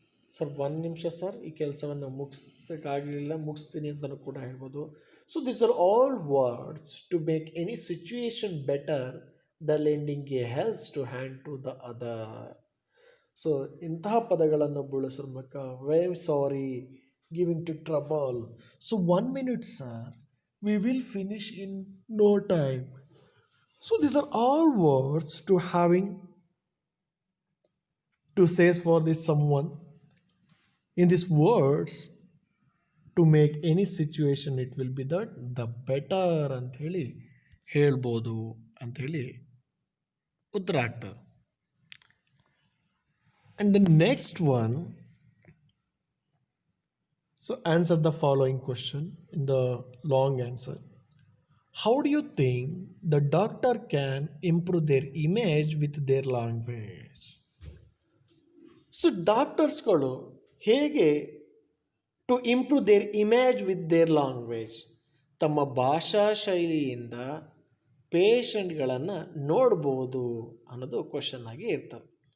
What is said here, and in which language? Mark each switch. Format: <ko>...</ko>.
<kn>Sir 1 ನಿಮಿಷ sir, ಈ ಕೆಲಸವನ್ನು ಮುಗಿಸ್ತೀನಿ ಅಂತಲೂ ಕೂಡ ಹೇಳ್ಬೋದು.</kn> <en>So this are all words to make any situation better, the lending a helps to hand to the other.</en> <kn>So ಇಂತಹ ಪದಗಳನ್ನು ಬಳಸೋದ್ರ ಮೂಲಕ</kn> <en>Very sorry, giving to trouble. So 1 minute sir, we will finish in no time. So these are all words to having to say for this someone. In these words, to make any situation, it will be the better</en> <kn>ಅಂತ ಹೇಳಿ ಹೇಳ್ಬೋದು ಅಂಥೇಳಿ ಉತ್ತರ ಆಗ್ತದೆ.</kn> <en>And the next one, So answer the following question in the long answer. How do you think the doctor can improve their image with their language?</en> <kn>So ಡಾಕ್ಟರ್ಸ್ಗಳು ಹೇಗೆ</kn> <en>to improve their image with their language</en> <kn>ತಮ್ಮ ಭಾಷಾ ಶೈಲಿಯಿಂದ ಪೇಷಂಟ್ಗಳನ್ನು ನೋಡ್ಬೋದು ಅನ್ನೋದು question ಆಗಿ ಇರ್ತದೆ.</kn>